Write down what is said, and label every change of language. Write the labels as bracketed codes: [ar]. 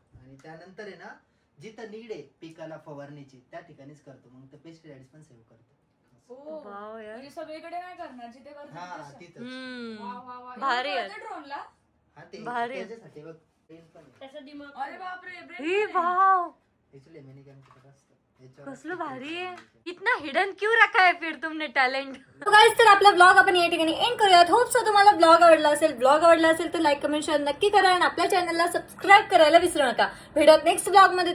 [mr] आणि त्यानंतर आहे ना, जिथं नीड आहे पिकाला फवारणीची त्या ठिकाणीच करतो. मग ते पेस्टिसाइड्स पण सेव्ह करतो. वाव यार. म्हणजे सगळीकडे नाही करणार, जिथे हा करतात तिथं. भारी आहे. ड्रोनला. हा ते भारी. त्याच्यासाठी बघ पेन पण आहे. त्याचा दिमाग. अरे बापरे. ही वाव, Actually मिनी कॅमेरा असतं. याच्यावर कसलं भारी आहे. [hi] इतना हिडन क्यों रखा है फिर तुमने टॅलेंट. [mr] गाइस, तर आपला ब्लॉग आपण या ठिकाणी एंड करूयात. होप सो तुम्हाला ब्लॉग आवडला असेल. ब्लॉग आवडला असेल तर लाईक कमेंट शेअर नक्की करा आणि आपल्या चॅनलला सबस्क्राईब करायला विसरू नका. भेटूयात नेक्स्ट ब्लॉग मध्ये.